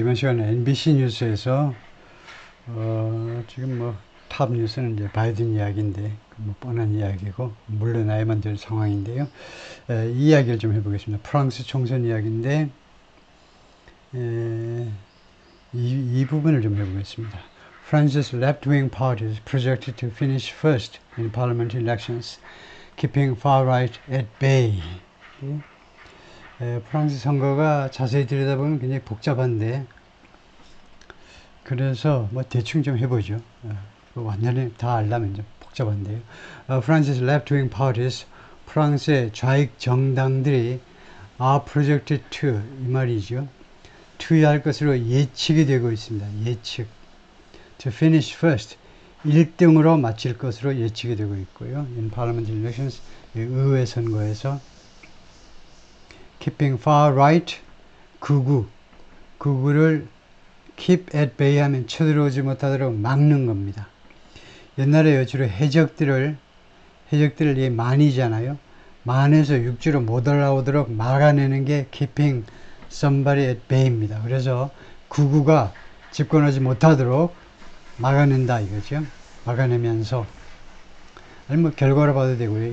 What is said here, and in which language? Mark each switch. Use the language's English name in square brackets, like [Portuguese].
[Korean] 이번 시간에 NBC 뉴스에서, 지금 탑 뉴스는 이제 바이든 이야기인데, 뻔한 이야기고, 물러나야만 될 상황인데요. 이 이야기를 좀 해보겠습니다. 프랑스 총선 이야기인데, 에, 이 부분을 좀 해보겠습니다. [English] France's left-wing party is projected to finish first in parliamentary elections, keeping far-right at bay. [Korean] 프랑스 선거가 자세히 들여다보면 굉장히 복잡한데, 그래서 대충 좀 해보죠. 완전히 다 알려면 좀 복잡한데요. [English] France's left-wing parties, [Korean] 프랑스의 좌익 정당들이 [English] are projected to, [Korean] 이 말이죠. 투여할 것으로 예측이 되고 있습니다. 예측. [English] To finish first, [Korean] 1등으로 마칠 것으로 예측이 되고 있고요. [English] In parliamentary elections, [Korean] 의회 선거에서 [English] keeping far right, 극우를 keep at bay [Korean] 하면 쳐들어오지 못하도록 막는 겁니다. 옛날에 주로 해적들을 만이잖아요. 만에서 육지로 못 올라오도록 막아내는 게 [English] keeping somebody at bay [Korean] 입니다. 그래서 극우가 집권하지 못하도록 막아낸다 이거죠. 막아내면서 아니 결과로 봐도 되고요.